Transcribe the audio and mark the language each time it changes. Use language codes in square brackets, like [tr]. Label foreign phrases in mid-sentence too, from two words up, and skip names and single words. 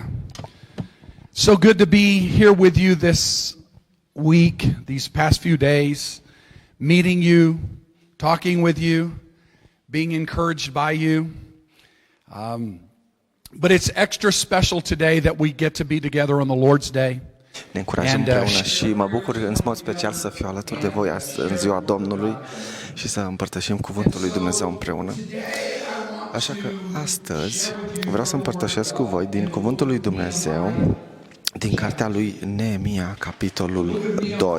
[en] So good to be here with you this week, these past few days, meeting you, talking with you, being encouraged by you. But it's extra special today that we get to be together on the Lord's Day. [ro] Ne încurajăm împreună și mă bucur în mod special să fiu alături de voi în ziua Domnului și să împărtășim cuvântul lui Dumnezeu împreună. Așa că astăzi vreau să împărtășesc cu voi din cuvântul lui Dumnezeu, din cartea lui Neemia, capitolul 2.